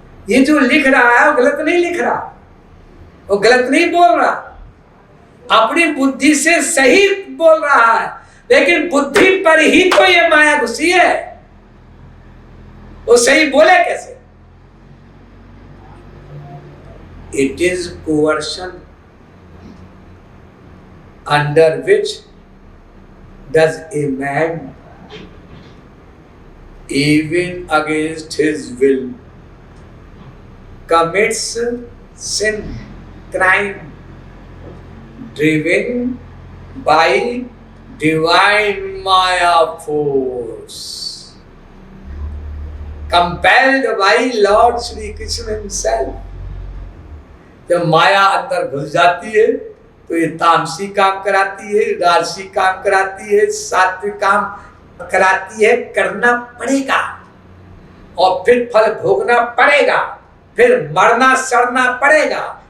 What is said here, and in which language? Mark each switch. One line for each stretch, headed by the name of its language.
Hindi: ये जो लिख रहा है वो गलत नहीं लिख रहा, वो गलत नहीं बोल रहा, अपनी बुद्धि से सही बोल रहा है, लेकिन बुद्धि पर ही तो ये माया घुसी है, वो सही बोले कैसे?
English: It is coercion under which does a man even against his will commits sin, crime, driven by divine Maya force, compelled by Lord Shri Krishna himself.
Hindi: जब माया अंदर घुस जाती है तो ये तामसी काम कराती है, राजसी काम कराती है, सात्विक काम कराती है। करना पड़ेगा और फिर फल भोगना पड़ेगा, फिर मरना सड़ना पड़ेगा।